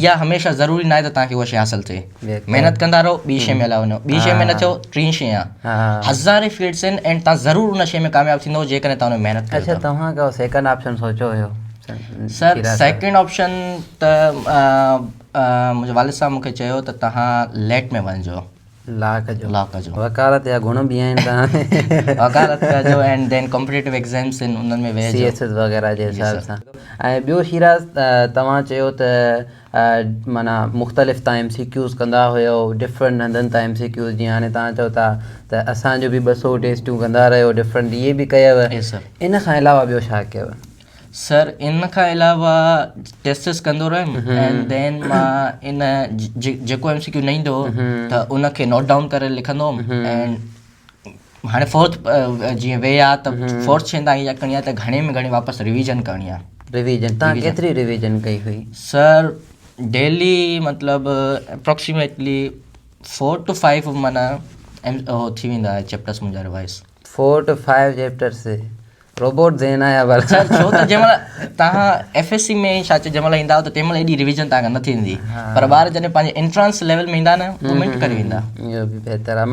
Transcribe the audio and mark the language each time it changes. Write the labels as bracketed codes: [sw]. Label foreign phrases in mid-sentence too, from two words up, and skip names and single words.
[sd] इहा हमेशह ज़रूरी न आहे त तव्हांखे उहा शइ हासिलु थिए। महिनत कंदा रहो, ॿी शइ में हलिया वञो, ॿी शइ में न थियो टीं शइ आहे, हज़ारे फील्ड्स आहिनि ऐं तव्हां ज़रूरु उन शइ में कामयाबु थींदो जेकॾहिं तव्हां हुन में महिनत कयो। अच्छा तव्हां का [en] second option [sd] सोचियो हुयो? सर [en] second option [sd] त मुंहिंजे वालिद साहब मूंखे चयो त तव्हां लेट में वञिजो, ला कजो, वकालत या गुण बि आहिनि तव्हां वकालत कजो [en] and then competitive exams [sd] आहिनि उन्हनि में वेहिजो, CSS वग़ैरह जे हिसाब सां। ऐं ॿियो शिराज तव्हां चयो त माना मुख़्तलिफ़ तव्हां MCQs कंदा हुयो, डिफरेंट हंधनि तां MCQs, जीअं हाणे तव्हां चओ था त असांजो बि 200 टेस्टूं कंदा रहियो, डिफरेंट इहे बि कयव। इन खां अलावा ॿियो छा कयव? सर इन खां अलावा टेस्टिस कंदो रहियुमि [en] and then [sd] मां इन जेको MCQ न ईंदो त उनखे [en] note down [sd] करे लिखंदो हुउमि। एंड हाणे फोर्थ जीअं वे आहे त फोर्थ शइ तव्हां इहा करणी आहे त घणे में घणी वापसि रिविजन करणी आहे। रिविजन तव्हां केतिरी रिविजन कई हुई? सर डेली मतिलबु अप्रोक्सीमेटली 4 to 5 माना थी वेंदा आहे चैप्टर्स मुंहिंजा रिवाइज़। 4 to 5 चैप्टर्स रोबोट ज़हन आहे भला। छो त जंहिंमहिल तव्हां FSC में छा चए जंहिंमहिल ईंदा त तंहिंमहिल एॾी रिविजन तव्हांखां न थींदी, पर ॿार जॾहिं पंहिंजे [en] entrance level [sd] में ईंदा न उहो मिंट करे वेंदा। इहो बि बहितर आहे।